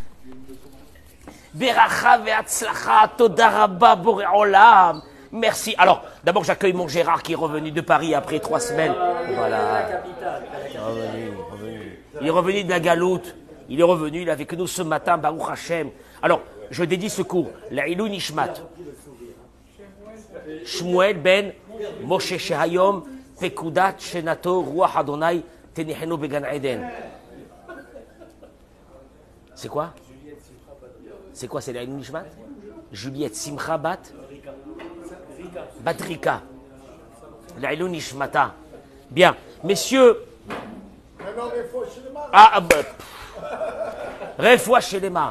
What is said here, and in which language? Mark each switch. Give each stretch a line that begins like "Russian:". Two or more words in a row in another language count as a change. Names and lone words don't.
Hebrew: ברכה והצלחה, תודה רבה בורא עולם.
French: Merci. Alors, d'abord, j'accueille mon Gérard qui est revenu de Paris après 3 semaines. Voilà. Il est revenu de la Galoute. Il est revenu, il est avec nous ce matin,
Hebrew: ברוך השם.
French: Alors, je dédie ce cours, la
Hebrew: עילוי נשמת. שמואל בן משה שהיום, פקודת שנתו, רוח ה', תניחנו בגן עדן.
French: C'est quoi? C'est quoi, c'est la
Hebrew: עילוי נשמת?
French: Juliette Simcha Bat Batrika.
Hebrew: לעילוי נשמתה.
French: Bien, messieurs.
Hebrew: רפואה שלמה.